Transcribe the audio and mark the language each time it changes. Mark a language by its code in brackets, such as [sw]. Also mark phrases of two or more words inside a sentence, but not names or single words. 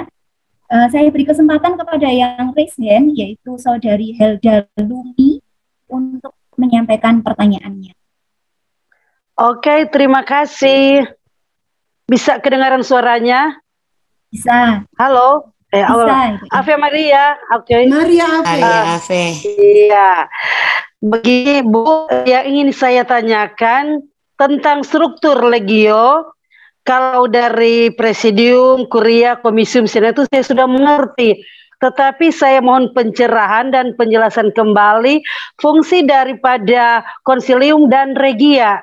[id] Saya beri kesempatan kepada yang [en] raise hand, [id] yaitu Saudari Helda Lumi, untuk menyampaikan pertanyaannya. Oke, terima kasih. Bisa kedengaran suaranya? Bisa. Halo? Bisa. [la] Ave Maria. Oke. Maria Ave. [id] Iya. Begini Bu, yang ingin saya tanyakan tentang struktur Legio. Kalau dari Presidium, Kuria, Komisium, Senatus saya sudah mengerti. Tetapi saya mohon pencerahan dan penjelasan kembali fungsi daripada Konsilium dan Regia.